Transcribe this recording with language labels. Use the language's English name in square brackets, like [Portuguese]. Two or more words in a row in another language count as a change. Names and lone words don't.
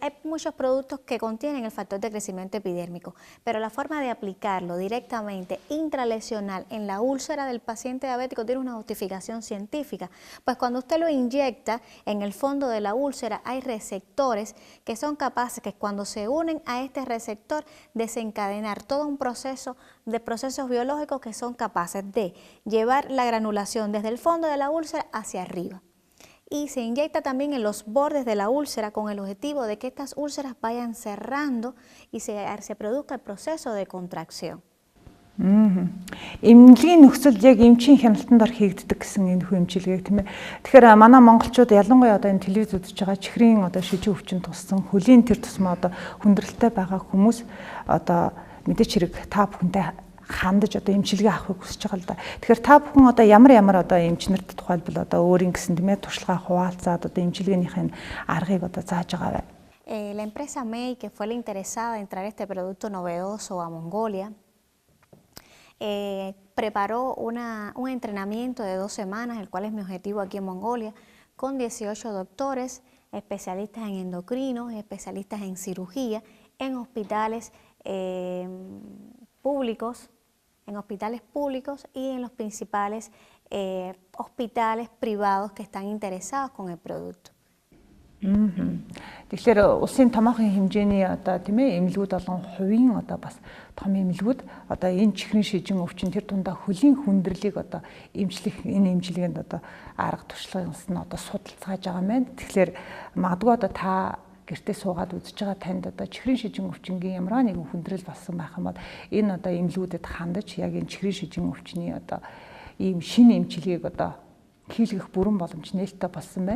[Spanish] hay muchos productos que contienen el factor de crecimiento epidérmico, pero la forma de aplicarlo directamente intralesional en la úlcera del paciente diabético tiene una justificación científica, pues cuando usted lo inyecta en el fondo de la úlcera hay receptores que son capaces, que cuando se unen a este receptor, desencadenar todo un proceso de procesos biológicos que son capaces de llevar la granulación desde el fondo de la úlcera hacia arriba. Y se inyecta también en los bordes de la úlcera con el objetivo de que estas úlceras vayan cerrando y se produzca el proceso de contracción. [Mongolian] Эмнэлгийн нөхцөл яг эмчийн хяналтанд ор хийгддэг гэсэн энэ хүү эмчилгээг тийм ээ. Тэгэхээр манай монголчууд ялангуяа одоо энэ телевиз үзэж байгаа чихрийн одоо шижин өвчин туссан хөлийн тэр тусмаа одоо хүндрэлтэй байгаа хүмүүс одоо мэдээч хэрэг та бүхэнтэй хандаж одоо эмчилгээ авахыг хүсэж байгаа л да. Тэгэхээр та бүхэн одоо ямар одоо эмчнэрт тухайлбал одоо өөрийн гэсэн тийм ээ туршлагаа хуваалцаад одоо эмчилгээнийх нь аргыг одоо зааж байгаа бай. [Spanish] La empresa May, que fue la interesada en traer este producto novedoso a Mongolia, preparó un entrenamiento de 2 semanas, el cual es mi objetivo aquí en Mongolia, con 18 doctores, especialistas en endocrinos, especialistas en cirugía, en hospitales públicos y en los principales hospitales privados que están interesados con el producto. [Mongolian] Тэгэхээр улсын томоохон хэмжээний одоо тийм ээ эмнэлгүүд болон хувийн одоо бас том эмнэлгүүд одоо энэ чихрийн шижин өвчин тэр дундаа хөлийн хүндрэлийг одоо эмчлэх энэ эмчилгээнд одоо арга туршлагаас нь одоо судалцааж байгаа юм байна. Тэгэхээр магадгүй одоо та гэртээ суугаад үзэж байгаа танд одоо чихрийн шижин өвчингийн ямар нэгэн хүндрэл болсон байх юм бол энэ одоо эмнэлгүүдэд хандаж яг энэ чихрийн шижин өвчний одоо ийм шинэ эмчилгээг одоо хийлгэх бүрэн боломж нээлттэй болсон байна.